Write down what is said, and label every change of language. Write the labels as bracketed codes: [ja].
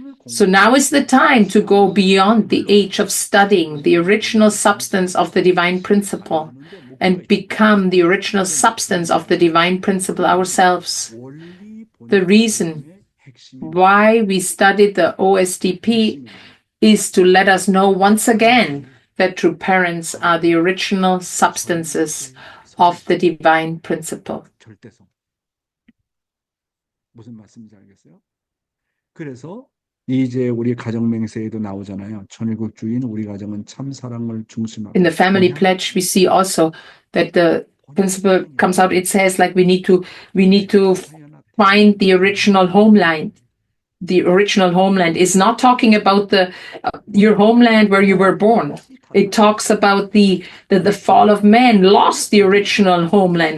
[en] So now is the time to go beyond the age of studying the original substance of the divine principle and become the original substance of the divine principle ourselves. The reason why we studied the OSDP is to let us know once again that true parents are the original substances of the divine principle. [ko] 절대성. 무슨 말씀인지 알겠어요? 그래서 이제 우리 가정 맹세에도 나오잖아요. 천일국 주인 우리 가정은 참 사랑을 중심하고. [en] In the family pledge, we see also that the principle comes out. It says like we need to find the original homeland. The original homeland is not talking about your homeland where you were born. It talks about the fall of man lost the original homeland.